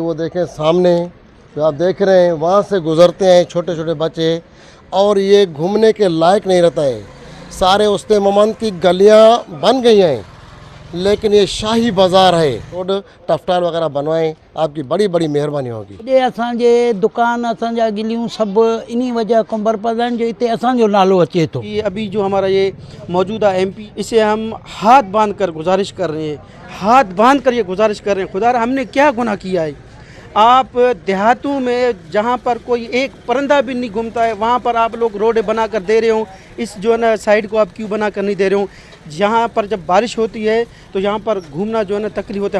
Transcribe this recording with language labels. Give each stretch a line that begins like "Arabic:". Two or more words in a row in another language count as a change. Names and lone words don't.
Hindi: वो देखें सामने जो आप देख रहे हैं, वहाँ से गुज़रते हैं छोटे छोटे बच्चे और ये घूमने के लायक नहीं रहता है। सारे उस्ते मोहम्मद की गलियाँ बन गई हैं, लेकिन ये शाही बाज़ार है। रोड टफ्टार वगैरह बनवाएं, आपकी बड़ी बड़ी मेहरबानी होगी।
Sindhi: ये असांजे दुकान, असांजा गिलियूं सब इन्हीं वजह खां बर्बाद आहिनि जो हिते असांजो नालो अचे थो।
Hindi: ये अभी जो हमारा ये मौजूदा MP, इसे हम हाथ बांध कर गुजारिश कर रहे हैं, हाथ बांध कर ये गुजारिश कर रहे हैं, खुदा हमने क्या गुनाह किया है। आप देहातों में जहाँ पर कोई एक परिंदा भी नहीं घूमता है, वहाँ पर आप लोग रोड बना कर दे रहे हो। इस जो है ना साइड को आप क्यों बना कर नहीं दे रहे हो? यहाँ पर जब बारिश होती है तो यहाँ पर घूमना जो है ना तकलीफ होता है।